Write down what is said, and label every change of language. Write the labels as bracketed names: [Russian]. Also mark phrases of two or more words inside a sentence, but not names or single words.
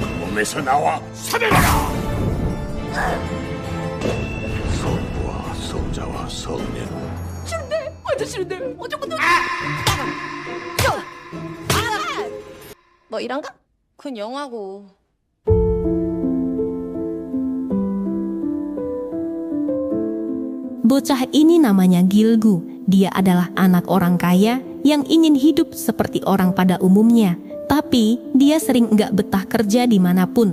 [Korean] 몸에서 나와 사내라! 성부와 성자와 성령. 싫은데, 완전 싫은데. 어쩌고 너? 너 일한가? 그건 영화고. [Indonesian] Bocah ini namanya Gilgu. Dia adalah anak orang kaya yang ingin hidup seperti orang pada umumnya. Tapi dia sering nggak betah kerja dimanapun.